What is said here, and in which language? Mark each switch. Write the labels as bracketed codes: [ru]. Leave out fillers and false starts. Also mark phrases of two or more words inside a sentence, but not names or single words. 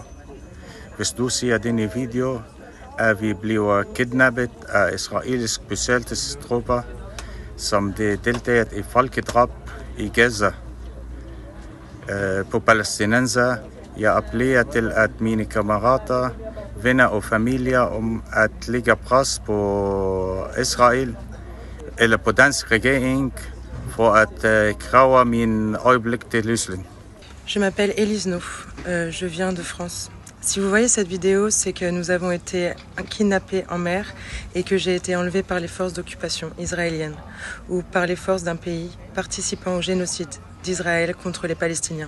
[da] Hvis du ser denne video, er vi blevet kidnappet af israelske besættelsestrupper, som deltager i folkedrab i Gaza på palæstinenser. Jeg appellerer til at mine kammerater, venner og familier om at lægge pres på Israel eller på dansk regering for at kræve min øjeblikkelige løsning. [fr] Je m'appelle Elise Nou, je viens de France. Si vous voyez cette vidéo, c'est que nous avons été kidnappés en mer et que j'ai été enlevée par les forces d'occupation israéliennes ou par les forces d'un pays participant au génocide d'Israël contre les Palestiniens.